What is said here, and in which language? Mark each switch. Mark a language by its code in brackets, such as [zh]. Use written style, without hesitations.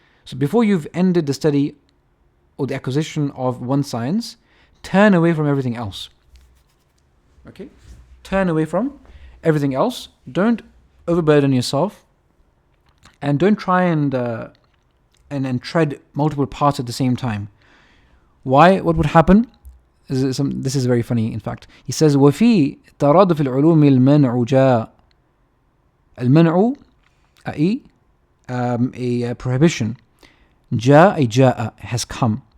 [en] So before you've ended the study or the acquisition of one science, turn away from everything else. Okay? Turn away from everything else. Don't overburden yourself, and don't try and tread multiple paths at the same time. Why? What would happen? This is very funny, in fact. [ar] He says, وَفِي تَرَادُفِ الْعُلُومِ الْمَنْعُ جَاء. الْمَنْعُ, [en] a prohibition. [ar] جاء [en] has come.